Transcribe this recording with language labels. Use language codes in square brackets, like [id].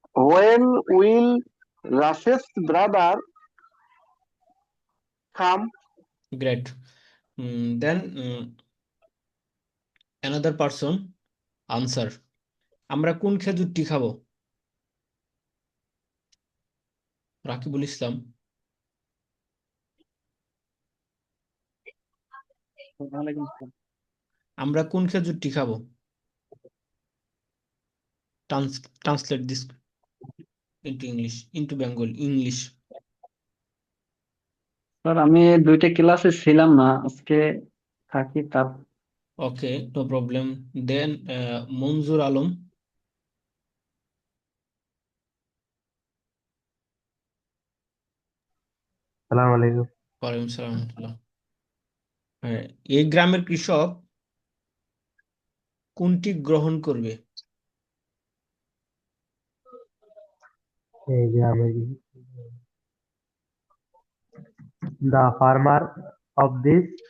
[en] When will Rashid's brother come? Great. Then another person answer, [bn] আমরা কোন খেজুরটি খাবো? রাকিবুল ইসলাম। আমরা কোন খেজুরটি খাবো? [en] Translate this into Bengal English. [bn] Sir আমি 2টা ক্লাসে ছিলাম না আজকে, থাকি তার। [en] Okay, no problem. Then Monjur Alam. [ar] সালাম আলাইকুম। ওয়ালাইকুম সালাম রহমতুল্লাহ। [bn] হ্যাঁ, এই গ্রামের কৃষক কোনটি গ্রহণ করবে? এই গ্রামের [en] the farmer of this